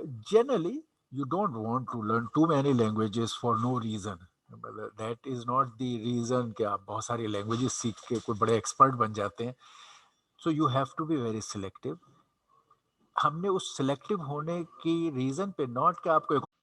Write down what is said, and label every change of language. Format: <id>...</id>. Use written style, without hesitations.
<en>Generally you don't want to learn too many languages for no reason. That is not the reason</en> <ur>کہ آپ بہت ساری languages سیکھ کے کوئی بڑے ایکسپرٹ بن جاتے ہیں.</ur> <en>So you have to be very selective.</en> <ur>ہم نے اس سلیکٹو ہونے کی ریزن پہ ناٹ کہ آپ کو</ur>